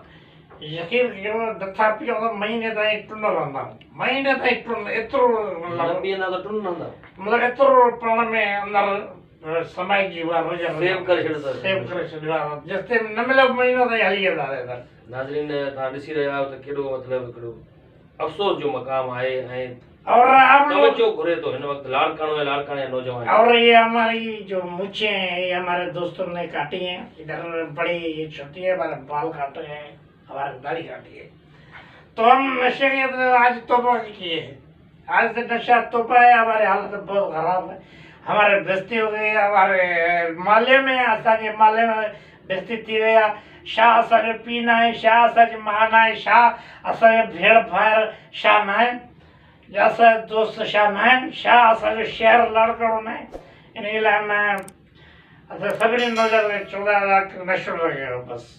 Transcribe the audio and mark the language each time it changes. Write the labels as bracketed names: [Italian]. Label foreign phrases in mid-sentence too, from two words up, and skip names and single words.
[Sindhi] यकीन कयो नथा पियो त महीने ताईं टुन रहंदा महीने ताईं टुन एतिरो न मतिलबु पीअंदा त टुन रहंदा मतिलबु एतिरो पाण में अंदरि समाइजी वियो आहे सेव करे छॾियो अथव सेव करे छॾियो आहे जेसिताईं न मिलियो महीनो ताईं हली वेंदा रहंदा नाज़रीन तव्हां ॾिसी रहिया आहियो त केॾो मतिलबु हिकिड़ो अफ़सोस जो मक़ाम आहे ऐं [Urdu] اور ہم لوگ [Sindhi] तवज्जो घुरे थो हिन वक़्तु लाड़काणो ऐं लाड़काणे जा नौजवान [Urdu] اور یہ ہماری جو مونچھیں ہیں یہ ہمارے دوستوں نے کاٹی ہیں ادھر بڑی یہ چھوٹی ہے ہمارے بال کاٹے ہیں ہماری داڑھی کاٹی ہے تو ہم نشے کے تو آج توبہ کیے ہیں آج سے نشہ توبہ ہے ہمارے حالت بہت خراب ہے ہمارے بیستی ہو گئی ہمارے مالے میں [Sindhi] असांजे माले में बेस्ती थी वई आहे छा असांखे पी न आहे छा असांजी मां न आहे छा असांजे भेड़ भाइर छा न आहिनि या असांजा दोस्त छा न आहिनि छा असांजो शहर लाड़काणो न आहे इन लाइ मां असां सभिनी नज़र में 14 लाख नशो लॻियो बसि